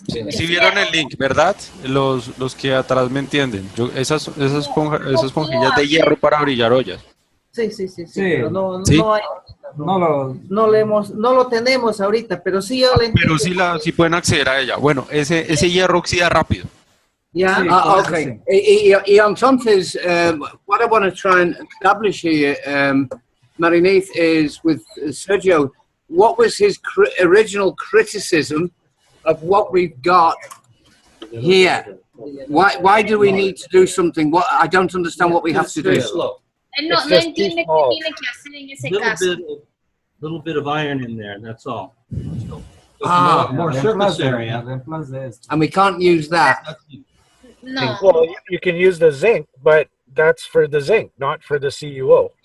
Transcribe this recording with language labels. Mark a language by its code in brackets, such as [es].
[es] Sí vieron el link, ¿verdad? Los que atrás me entienden. Esas esponjillas de hierro para brillar ollas. Sí. Pero no hay. No lo tenemos ahorita, pero sí yo le Pero sí pueden acceder a ella. Bueno, ese hierro oxida rápido. [en] Yeah. Okay. [es] Y entonces, [en] what I want to try and establish here, Marinith, is with Sergio, what was his original criticism of what we've got here? Why do we need to do something? I don't understand what we have to do. [es] No entiende qué tiene que hacer en ese caso. [en] Little bit of iron in there, that's all. Ah, more surface area. And we can't use that. No. Well, you can use the zinc, but that's for the zinc, not for the CuO.